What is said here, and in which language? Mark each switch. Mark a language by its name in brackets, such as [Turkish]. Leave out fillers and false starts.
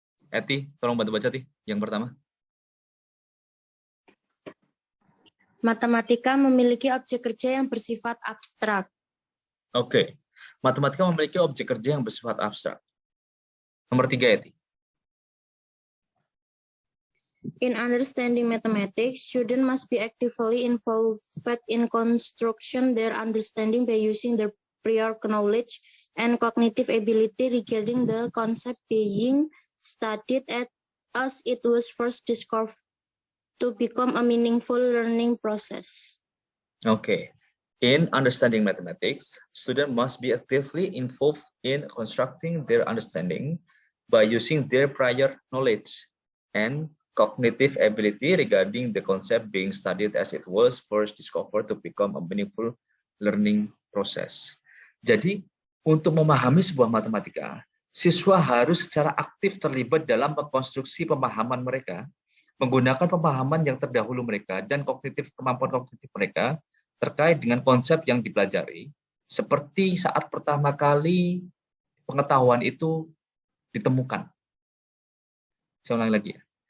[Indonesian] Eti, tolong bantu baca, Ti. Yang pertama. Matematika memiliki objek kerja yang bersifat abstrak. Oke. Matematika memiliki objek kerja yang bersifat abstrak. Nomor 3, Eti. [English] In understanding mathematics, students must be actively involved in construction their understanding by using their prior knowledge and cognitive ability regarding the concept being studied as it was first discovered to become a meaningful learning process. Okay. In understanding mathematics, students must be actively involved in constructing their understanding by using their prior knowledge and cognitive ability regarding the concept being studied as it was first discovered to become a meaningful learning process. [Indonesian] Jadi, untuk memahami sebuah matematika, siswa harus secara aktif terlibat dalam konstruksi pemahaman mereka, menggunakan pemahaman yang terdahulu mereka dan kemampuan kognitif mereka terkait dengan konsep yang dipelajari, seperti saat pertama kali pengetahuan itu ditemukan. Saya ulangi lagi ya.